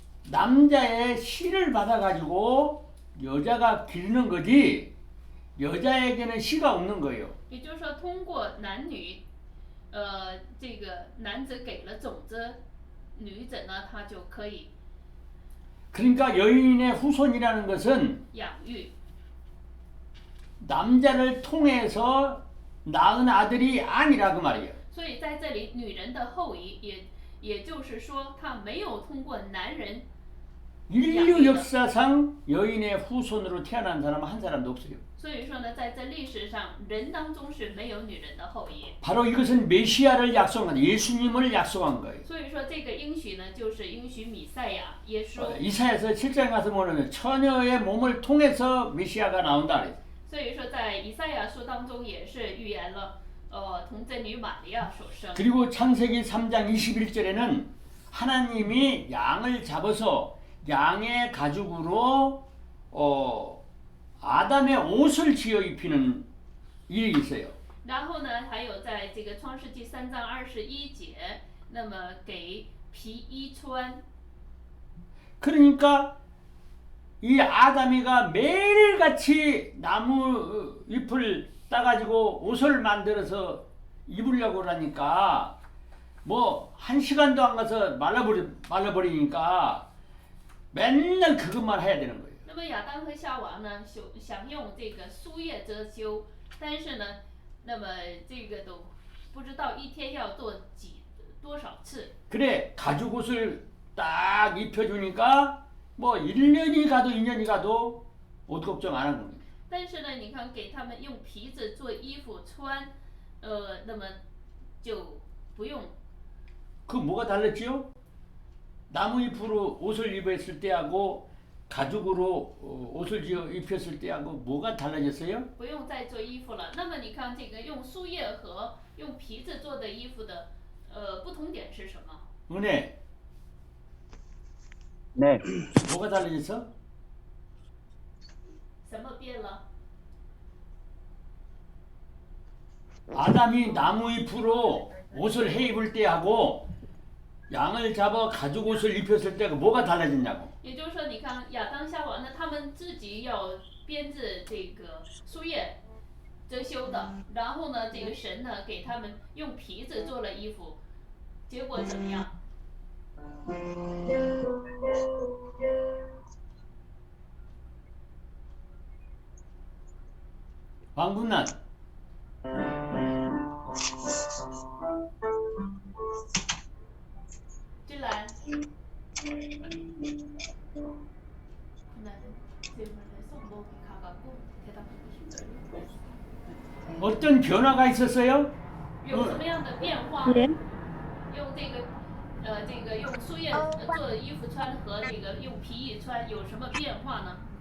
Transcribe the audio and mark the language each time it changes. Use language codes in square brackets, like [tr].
[ko] 남자의 씨를 받아가지고 여자가 기르는 거지 여자에게는 씨가 없는 거예요. [zh] 也就是说，通过男女，这个男子给了种子，女子呢，她就可以 [ko] 그러니까 여인의 후손이라는 것은 [zh] 养育。 [ko] 남자를 통해서 낳은 아들이 아니라 그 말이에요. [zh] 所以在这里，女人的后裔也就是说，她没有通过男人。 [ko] 인류 역사상 여인의 후손으로 태어난 사람은 한 사람도 없어요. [zh] 所以说呢，在这历史上，人当中是没有女人的后裔。 [ko] 바로 이것은 메시아를 약속한 예수님을 약속한 거예요. [zh] 所以说这个应许呢，就是应许米赛亚耶稣。 [ko] 이사야서 7장 가서 보면 처녀의 몸을 통해서 메시아가 나온다 그랬어요. [zh] 所以说在以赛亚书当中也是预言了，童贞女玛利亚所生。 [ko] 그리고 창세기 3장 21절에는 하나님이 양을 잡아서 양의 가죽으로 아담의 옷을 지어 입히는 일이 있어요. [zh] 然后呢，还有在这个创世纪3章21节，那么给皮衣穿。 [ko] 그러니까 이 아담이가 매일같이 나무 잎을 따가지고 옷을 만들어서 입으려고 그러니까 뭐 1시간도 안 가서 말라버리니까 맨날 그것만 해야 되는 거예요. [zh] 那么亚当和夏娃呢，想用这个树叶遮羞，但是呢，那么这个都不知道一天要做多少次。 [ko] 그래 가죽 옷을 딱 입혀주니까 뭐 1년이 가도 2년이 가도 옷 걱정 안 하는 겁니다. [zh] 但是呢，你看给他们用皮子做衣服穿，那么就不用。 [ko] 그 뭐가 달랐지요? 나무 잎으로 옷을 입었을 때하고 가죽으로 옷을 입혔을 때하고 뭐가 달라졌어요? [zh] 不用再做衣服了。那么你看这个用树叶和用皮子做的衣服的，不同点是什么？ [ko] 은혜 네, 뭐가 달라졌어? [zh] 什么变了？ [ko] 아담이 나무 잎으로 옷을 해 입을 때하고 양을 잡아 가죽 옷을 입혔을 때가 뭐가 달라졌냐고. [zh] 也就是说，你看亚当夏娃呢，他们自己要编制这个树叶遮羞的，然后呢，这个神呢给他们用皮子做了衣服，结果怎么样？ [ko] 왕군난 찔란 나는 질문에 손목이 가갖고 대답하기 힘들어요. 어떤 변화가 있었어요? [zh] 有什么样的变化？用用树叶做衣服穿和这个用皮衣穿有什么变化呢？